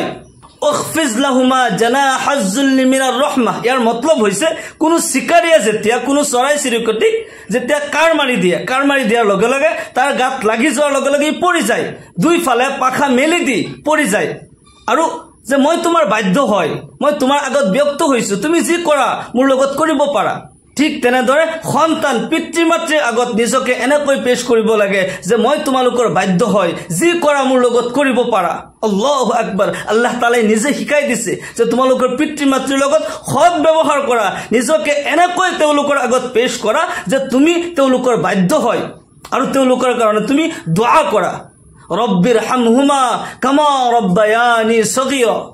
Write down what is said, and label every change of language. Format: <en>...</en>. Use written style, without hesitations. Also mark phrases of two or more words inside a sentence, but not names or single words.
<ar>واخفض لهما جناح الذل من الرحمة,</ar> <as>ইয়াৰ মতলব হৈছে কোনো শিকাৰীয়ে যেতিয়া কোনো চৰাই চিৰিকটিক যেতিয়া কাঁড় মাৰি দিয়ে, কাঁড় মাৰি দিয়াৰ লগে লগে তাৰ গাত লাগি যোৱাৰ লগে লগে পৰি যায়, দুইফালে পাখা মেলি দি পৰি যায়, আৰু যে মই তোমাৰ বাধ্য হয়, মই তোমাৰ আগত ব্যক্ত হৈছো, তুমি যি কৰা মোৰ লগত কৰিব পাৰা। ঠিক তেনেদৰে সন্তান পিতৃ মাতৃৰ আগত নিজকে এনেকৈ পেশ কৰিব লাগে যে মই তোমালোকৰ বাধ্য হয়, যি কৰা মোৰ লগত কৰিব পাৰা।</as> <ar>الله أكبر.</ar> <as>আল্লাহ তাআলাই নিজে শিকাই দিছে যে তোমালোকৰ পিতৃ মাতৃৰ লগত সৎ ব্যৱহাৰ কৰা, নিজকে এনেকৈ তেওঁলোকৰ আগত পেশ কৰা যে তুমি তেওঁলোকৰ বাধ্য হয়, আৰু তেওঁলোকৰ কাৰণে তুমি দোয়া কৰা,</as> <ar>رب ارحمهما كما ربياني صغيرا,</ar>